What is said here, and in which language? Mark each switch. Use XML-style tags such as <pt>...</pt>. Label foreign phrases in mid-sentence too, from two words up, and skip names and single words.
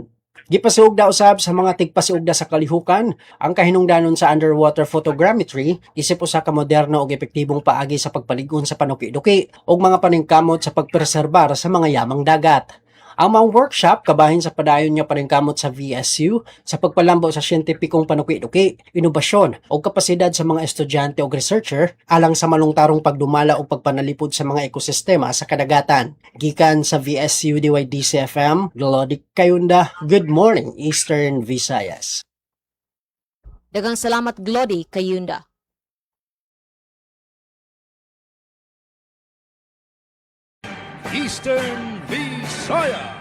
<ceb>Gipasiugda usab sa mga tigpasiugda sa kalihukan ang kahinungdanon sa</ceb> <en>underwater photogrammetry</en> <ceb>isip usa ka moderno ug epektibong paagi sa pagpaligon sa panuki-duki ug mga paningkamot sa pagpreserbar sa mga yamang dagat. Ang mga workshop kabahin sa padayon nga paningkamot sa VSU sa pagpalambo sa siyentipikong panuki-duki, inobasyon o kapasidad sa mga estudyante o researcher alang sa malungtarong pagdumala o pagpanalipod sa mga ekosistema sa kadagatan. Gikan sa VSU DYDC-FM, Glody Kayunda,</ceb> <en>Good Morning Eastern Visayas.</en> <ceb>Daghang salamat Glody Kayunda.</ceb> <en>Eastern Visayas.</en>